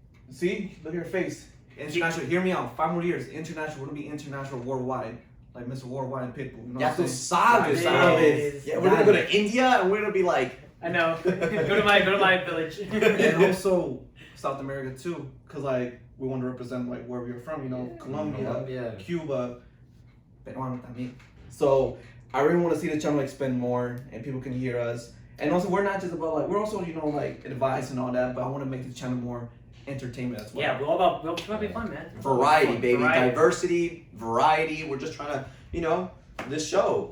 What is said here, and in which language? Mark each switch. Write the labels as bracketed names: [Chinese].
[English] See, look at your face. International. Hear me out. 5 more years. International. We're gonna be international, worldwide, like Mr. Worldwide and Pitbull. You know [Spanish] Ya tú sabes. [English] Yeah, we're gonna go to India and we're gonna be like. I know. go to my village. And also South America too, cause like we want to represent like where we're from. [Spanish] Colombia, Cuba, Peruano también. [English] So I really want to see the channel expand more and people can hear us. And also we're not just about like we're also like advice and all that, but I want to make the channel more entertainment as well. Yeah, we're all about be fun, man. Variety, baby. Diversity, variety. We're just trying to, this show.